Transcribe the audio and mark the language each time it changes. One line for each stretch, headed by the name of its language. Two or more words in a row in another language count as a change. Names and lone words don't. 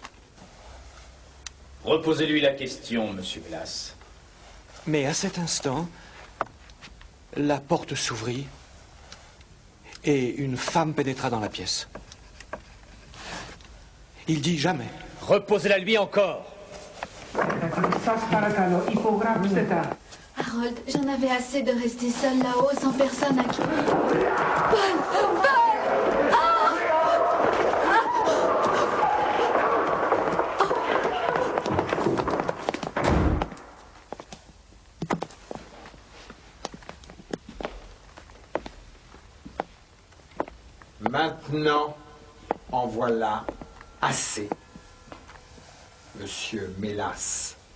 French: Reposez-lui la question, monsieur Mélas. Mais à cet instant, la porte s'ouvrit et une femme pénétra dans la pièce. Il dit jamais. Reposez-la lui encore.
Greek: Σας παρακαλώ, υπογράψτε τα.
French: Harold, j'en avais assez de rester seule là-haut sans personne à qui... Paul! Paul! Ah! Maintenant, en voilà assez, Monsieur Mélas.